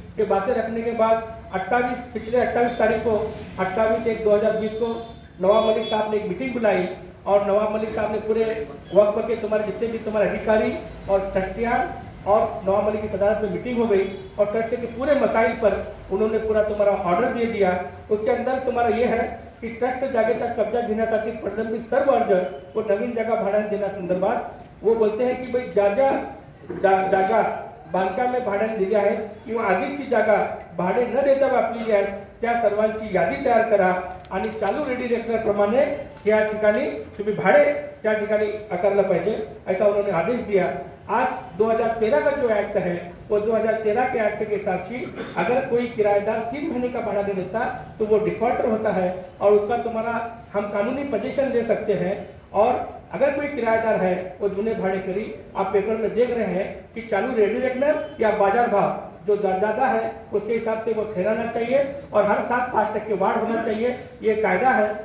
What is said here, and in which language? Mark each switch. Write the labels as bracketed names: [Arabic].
[Hindi] ये बातें रखने के बाद पिछले 28 तारीख को 28/1/2020 को नवाब मलिक साहब ने एक मीटिंग बुलाई, और नवाब मलिक साहब ने पूरे वक्त के तुम्हारे जितने भी तुम्हारे अधिकारी और ट्रस्टियान और नवाब मलिक की सदारत में मीटिंग हो गई, और ट्रस्ट के पूरे मसाइल पर उन्होंने पूरा तुम्हारा ऑर्डर दे दिया। उसके अंदर तुम्हारा ये है [Marathi] की ट्रस्ट जागेचा कब्जा घेण्यासाठी प्रलंबित सर्व अर्ज व नवीन जागा भाड्याने देण्यासंदर्भात [Hindi] वो बोलते हैं की भाई [Marathi] जागा बांधकामे भाड्याने दिली आहे किंवा आधीची जागा भाडे न देता वापरलेली आहे त्या सर्वांची यादी तयार करा आणि चालू रेडी रेकनरप्रमाणे त्या ठिकाणी तुम्ही भाड़े त्या ठिकाणी आकारला पाहिजे, [Hindi] ऐसा उन्होंने आदेश दिया। आज 2013 का जो एक्ट है वो 2013 के एक्ट के हिसाब से अगर कोई किराएदार 3 महीने का भाड़ा नहीं देता तो वो डिफॉल्टर होता है और उसका तुम्हारा हम कानूनी पोजीशन ले सकते हैं। और अगर कोई किराएदार है वो [Marathi] जूने भाड़े करी, [Hindi] आप पेपर में देख रहे हैं कि चालू रेडी रेकनर या बाजार भाव जो ज़्यादा है उसके हिसाब से वो ठहराना चाहिए और हर साल 5% वार्ड होना चाहिए, ये कायदा है।